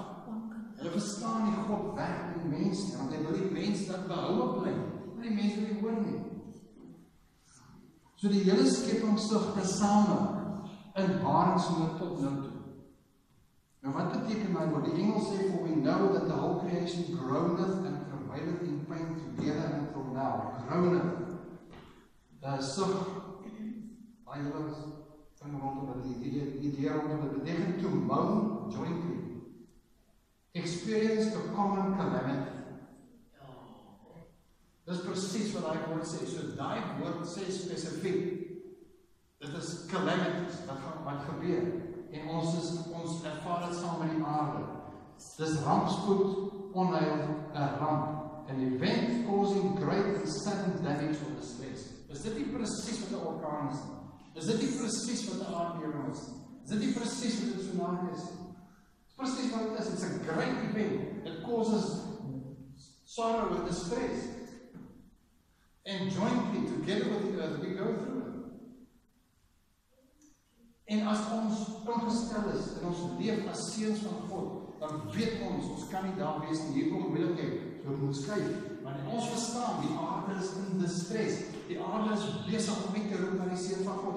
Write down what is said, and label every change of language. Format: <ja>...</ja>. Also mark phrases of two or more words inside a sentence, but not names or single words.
<af>Hulle verstaan nie God werk in die mens nie, want hy wil die mens dat behoue bly. Maar die mense wil nie hoor nie. So die hele skepping sug tesame in baringsnood tot nou toe. Nou wat beteken my woord? Die Engels sê,</af> <en>for we know that the whole creation groaneth and travaileth in pain together until now.</en> <af>Groaneth. sug, daai hele ding rondom die idee rondom dit beteken</af> <en>to moan jointly, experience a common calamity.</en> <af>Dis presies wat daai woord sê. So daai woord sê spesifiek, dit is calamities, wat gebeur. En ons ervaar dit saam met die aarde. Dis rampspoed, onheil, 'n ramp,</af> <en>an event causing great and sudden damage or distress.</en> <af>Is dit nie presies wat 'n orkaan is nie? Is dit nie presies wat 'n aardbewing is nie? Is dit nie presies wat 'n tsunami is nie? Dis presies wat dit is.</af> <en>It's a great event. It causes sorrow and distress. And jointly, together with the earth, we go through it.</en> <af>En as ons ingestel is, en ons leef as seuns van God, dan weet ons kan nie daar wees nie, hier kom moeilikheid, so moet skuif. Maar ons verstaan, die aarde is in distress. Die aarde is besig om uit te roep na die seun van God.</af>